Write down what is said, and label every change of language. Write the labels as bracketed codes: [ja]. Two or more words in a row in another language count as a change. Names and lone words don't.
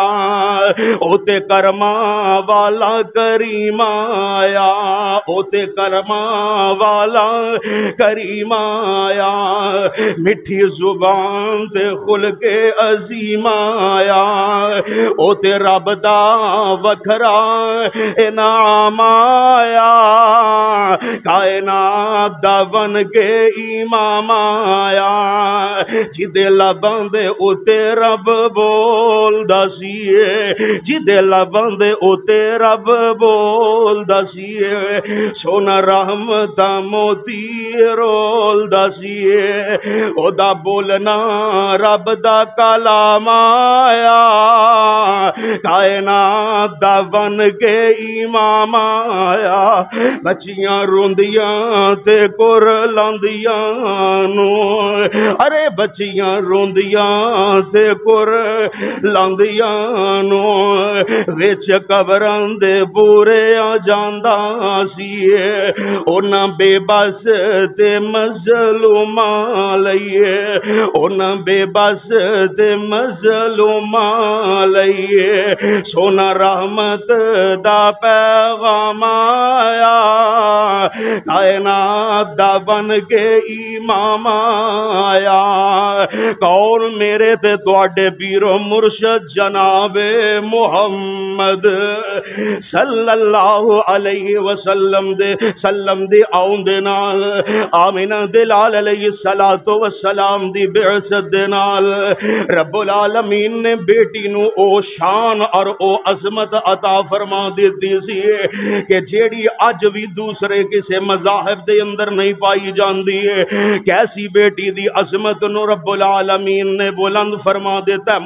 [pa] اوتے کرما والا کریم آیا, اوتے کرما والا کریم آیا. مٹھی زبان تے خلق عظیم آیا, اوتے رب دا وکھرا انعام آیا. کائنات دا بن کے امام آیا, جدے لباں دے اوتے رب بولدا سی, جدے لباں دے اوتے رب بولدا سی. سونا رحمت موتی رولدا سی, او دا بولنا رب دا کلام آیا. کائنات دا بن کے امام آیا. بچیاں روندیاں تے کر لاندیاں نو, ارے بچیاں روندیاں تے کر لاندیاں نو, وچ قبراں دے پورے آ جاندا سی. اونا بے بس تے مظلوماں لئیے, اونا بے بس تے مظلوماں لئیے. سونا رحمت دا پیغام آیا, کائنات دا بن کے امام آیا. کون میرے تے تواڈے پیر و مرشد جناب محمد [ar] صلی اللہ علیہ وسلم [pa] دے آؤں دے نال, آمینہ دلال [ar] علیہ السلام [pa] دی بعثت دے نال رب العالمین نے بیٹی نو او شان اور او عظمت عطا فرما دیتی سی کہ جیڑی اج بھی دوسرے کسے کسے مذاہب دے اندر نہیں پائی جاندی ہے۔ کیسی بیٹی دی عظمت نو رب العالمین نے بلند فرما دیتا ہے۔